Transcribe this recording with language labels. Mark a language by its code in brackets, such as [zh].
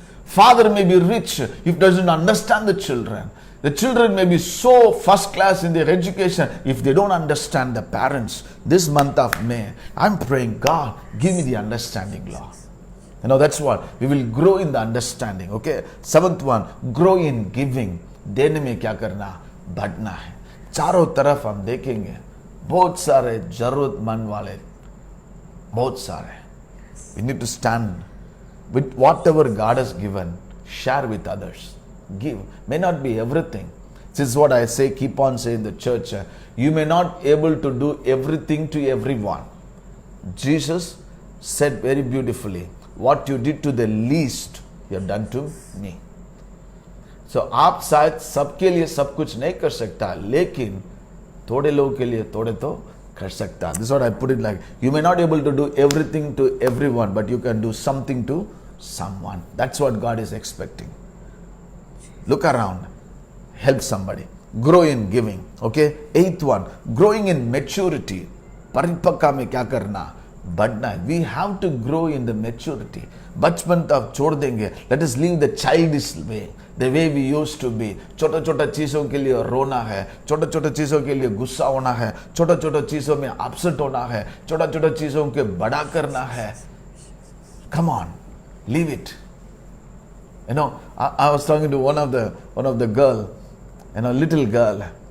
[en] Father may be rich if doesn't understand the children. The children may be so first class in their education if they don't understand the parents. This month of May, I'm praying, God, give me the understanding, Lord. That's what we will grow in the understanding. Okay. 7th one, grow in giving. [hi] देने में क्या करना, बढ़ना है. चारों तरफ हम देखेंगे बहुत सारे जरूरतमंद वाले, बहुत सारे. [en] We need to stand with whatever God has given, share with others. Give. May not be everything. This is what I say, keep on saying in the church. You may not able to do everything to everyone. Jesus said very beautifully, what you did to the least, you have done to me. [hi] So आप शायद सबके लिए सब कुछ नहीं कर सकता, लेकिन थोड़े लोगों के लिए थोड़े तो कर सकता. [en] This is what I put it like. You may not able to do everything to everyone, but you can do something to someone. That's what God is expecting. Look around, help somebody, grow in giving. Okay. 8th one, growing in maturity. [hi] परिपक्व में क्या करना, बढ़ना है. [en] We have to grow in the maturity. [hi] बचपन तक छोड़ देंगे. [en] Let us leave the childish way, the way we used to be. [hi] छोटा छोटा चीजों के लिए रोना है, छोटा छोटा चीजों के लिए गुस्सा होना है, छोटा छोटा चीजों में अपसेट होना है, छोटा छोटा चीजों के बड़ा करना है. [en] Come on, leave it. I was talking to one of the girl, little girl.